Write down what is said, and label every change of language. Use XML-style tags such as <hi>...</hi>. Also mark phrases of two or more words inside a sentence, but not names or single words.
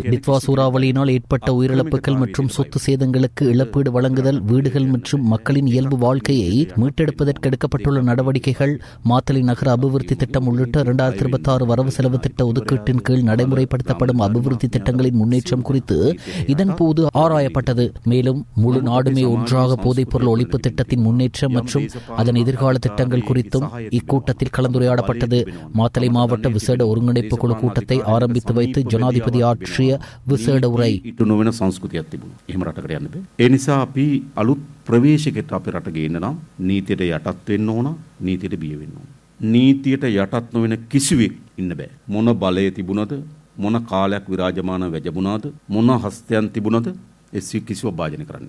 <ta>டித்வா சூறாவளியினால் ஏற்பட்ட உயிரிழப்புகள் மற்றும் சொத்து சேதங்களுக்கு இழப்பீடு வழங்குதல், வீடுகள் மற்றும் மக்களின் இயல்பு வாழ்க்கையை மீட்டெடுப்பதற்கு எடுக்கப்பட்டுள்ள நடவடிக்கைகள், மாத்தளை நகர அபிவிருத்தி திட்டம் உள்ளிட்ட 2026 வரவு செலவு திட்ட ஒதுக்கீட்டின் கீழ் நடைமுறைப்படுத்தப்படும் அபிவிருத்தி திட்டங்களின் முன்னேற்றம் குறித்து இதன்போது ஆராயப்பட்டது. மேலும் முழு நாடுமே ஒன்றாக போதைப்பொருள் ஒழிப்பு திட்டத்தின் முன்னேற்றம் மற்றும் அதன் எதிர்கால திட்டங்கள் குறித்தும் இக்கூட்டத்தில் கலந்துரையாடப்பட்டது. மாத்தளை மாவட்ட விசேட ஒருங்கிணைப்பு குழு கூட்டத்தை ஆரம்பித்து வைத்து ஜனாதிபதி ஆற்றிய விசேட உரை.</ta> <si>ප්‍රවේශකෙට අපේ රට ගේන්න නම් නීතියට යටත් වෙන්න ඕන, නීතියට බිය වෙන්න ඕන. නීතියට යටත් නොවන කිසිවෙක් ඉන්න බෑ. මොන බලය තිබුණද, මොන කාලයක් විරාජමාන වැජඹුණාද, මොන හස්තයන් තිබුණද ඒ කිසිව භාජනය කරන්නේ.</si>